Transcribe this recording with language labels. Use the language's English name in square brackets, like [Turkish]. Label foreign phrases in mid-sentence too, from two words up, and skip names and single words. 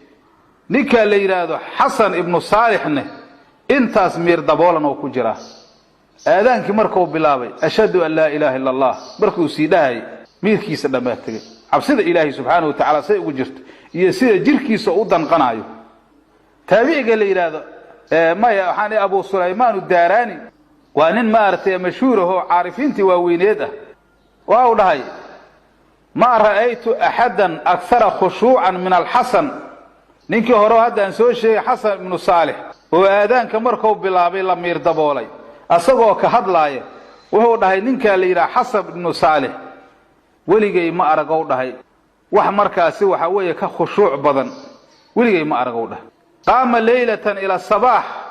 [Somali] ninka la yiraahdo Hasan ibn Salihne intaas miir daboolan oo ku jira aadaankii markuu bilaabay [Arabic] أشهد أن لا إله إلا الله [Somali] markuu sii dhahay miirkiisa dhamaatay cabsida ilaahay [Arabic] سبحانه وتعالى [Somali] say ugu jirto iyo sida jirkiisa u danqanayo taabiciga la yiraahdo maya waxaan Abu Sulaymaan ad-Darani waa nin maartay mashhuur oo caarifiintii waaweyned ah waa u dhahay [Arabic] ما رأيت أحدا أكثر خشوعا من الحسن [Somali] ninkii hore hadaan soo sheegay Hasan ibn Salih oo aadaanka markuu bilaabay la miir daboolay asagoo ka hadlaaya wuxuu dhahay ninka la yiraahdo Hasan ibn Salih waligay ma aragow dhahay wax markaasi waxa weeye ka khushuuc badan waligay ma aragow dhahay [Arabic] قام ليلة إلى الصباح